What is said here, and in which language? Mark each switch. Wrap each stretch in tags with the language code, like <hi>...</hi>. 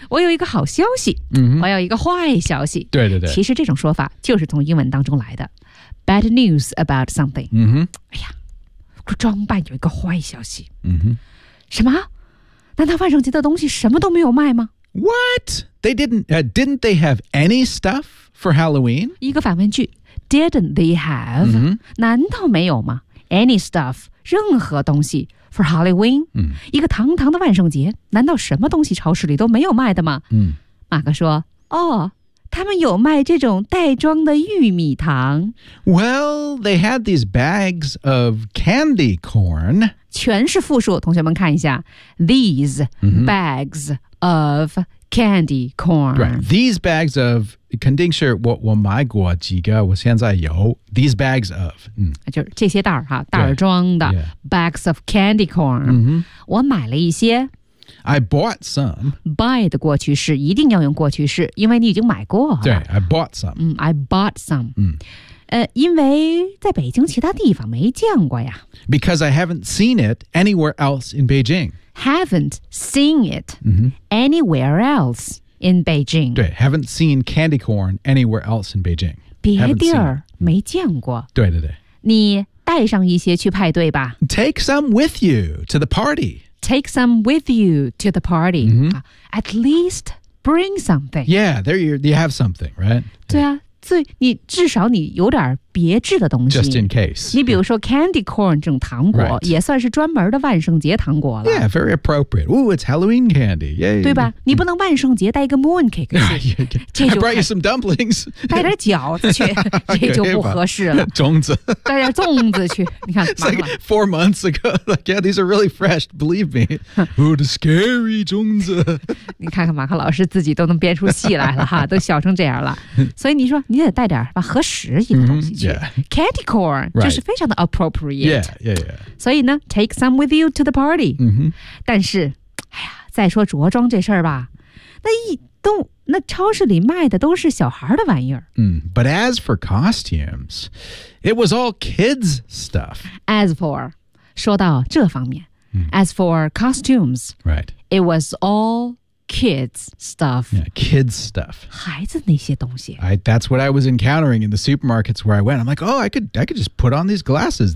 <zh>我有一个好消息。我有一个坏消息。对对对。其实这种说法就是从英文当中来的。</zh> <en>Bad news about something.</en> <zh>哎呀，装扮有一个坏消息。什么？难道万圣节的东西什么都没有卖吗？</zh> <en>What? They didn't they have any stuff for Halloween?</en> <zh>一个反问句</zh> <en>Didn't they have?、</en> <zh>难道没有吗</zh> <en>Any stuff,</en> <zh>任何东西</zh> <en>for Halloween?、</en> <zh>一个堂堂的万圣节难道什么东西超市里都没有卖的吗、马克说哦他们有卖这种袋装的玉米糖</zh> <en>Well, they had these bags of candy corn</en> <zh>全是复数同学们看一下</zh> <en>These、bags of candy corn、 right. These bags of</en> <zh>肯定是 我买过几个我现在有</zh> <en>These bags of、</en> <zh>就是这些袋哈袋装的、</zh> <en>Bags of candy corn、</en> <zh>我买了一些</zh> <en>I bought some.</en> <zh>Buy 的过去式一定要用过去式，因为你已经买过了。</zh> <en>对 ，I bought some. I bought some.</en> <zh>因为在北京其他地方没见过呀。</zh> <en>Because I haven't seen it anywhere else in Beijing. Haven't seen it anywhere else in Beijing. 对 haven't seen candy corn anywhere else in Beijing.</en> <zh>别地儿没见过。对对对。你带上一些去派对吧。</zh> <en>Take some with you to the party. Take some with you to the party.、 Mm-hmm. At least bring something. Yeah, there you have something, right?</en> <zh>对啊。所以你至少你有点别致的东西</zh> <en>Just in case</en> <zh>你比如说 candy corn 这种糖果、</zh> <en>right.</en> <zh>也算是专门的万圣节糖果了</zh> <en>Yeah, very appropriate Ooh, it's Halloween candy、Yay.</en> <zh>对吧你不能万圣节带一个 moon cake 去</zh> <en>I brought you some dumplings</en> <zh>带点饺子去这就不合适了粽子带点粽子去你看</zh> <en>It's like 4 months ago Like, yeah, these are really fresh, believe me What a scary 粽子</en> <zh>你看看马克老师自己都能编出戏来了哈，都笑成这样了所以你说你得带点吧合适一个东西去、</zh> <en>yeah. Candy corn、 right.</en> <zh>就是非常的 appropriate</zh> <en>yeah, yeah, yeah.</en> <zh>所以呢</zh> <en>Take some with you to the party、 mm-hmm.</en> <zh>但是哎呀，再说着装这事儿吧那一动那超市里卖的都是小孩的玩意儿、 mm.</zh> <en>But as for costumes It was all kids stuff As for</en> <zh>说到这方面、</zh> <en>mm. As for costumes、 right. It was allKids stuff. Yeah, kids stuff.</en> <zh>孩子那些东西</zh> <en>That's what I was encountering in the supermarkets where I went. I'm like, oh, I could just put on these glasses.</en>